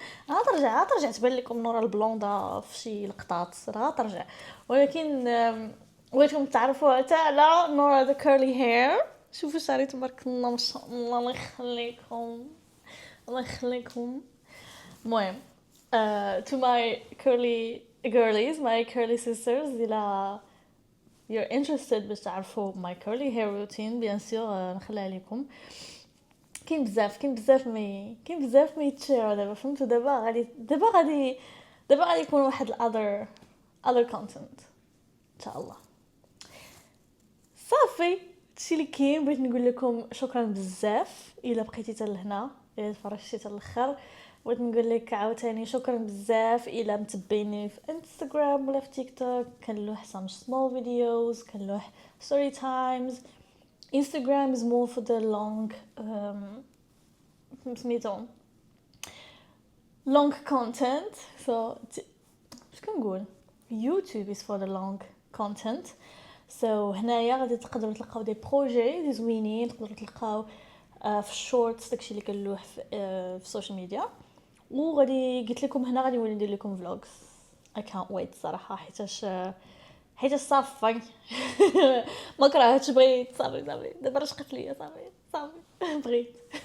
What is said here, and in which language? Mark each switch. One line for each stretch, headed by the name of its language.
Arabic: غترجع تبان لكم نورا البلوندا في شي لقطات، راه غترجع. ولكن بغيتكم تعرفوا حتى على نورا
English: The curly hair.
Arabic: شوفوا شعري تبارك الله ما شاء الله، الله يخليكم الله يخليكم. المهم
English: to my curly girlies, my curly sisters,
Arabic: إلا
English: you're interested
Arabic: باش تعرفوا
English: my curly hair routine
French: bien sûr
Arabic: نخليها لكم. كاين بزاف ما يتشير دابا فهمتوا. دابا غادي يكون واحد
English: other content
Arabic: ان شاء الله. صافي هادشي اللي كاين. بغيت نقول لكم شكرا بزاف الا بقيتي حتى لهنا، الا تفرجتي حتى الاخر. بغيت نقول لك عاوتاني شكرا بزاف الا متبيني في انستغرام ولا في تيك توك، كنلوح
English: some small videos،
Arabic: كنلوح
English: story times. Instagram is more for the long
Arabic: سميتو
English: long content. so
Arabic: اش كنقول
English: YouTube is for the long content.
Arabic: so هنايا غادي تقدروا تلقاو
French: دي بروجي
Arabic: دي زوينين، تقدروا تلقاو في الشورتس داكشي اللي كنلوح في السوشيال ميديا. وغادي قلت لكم هنا غادي نولي ندير لكم فلوجز.
English: I can't wait
Arabic: صراحه حيت صافي ما كرهتش، بغيت صافي دابا رشقت ليا صافي بغيت.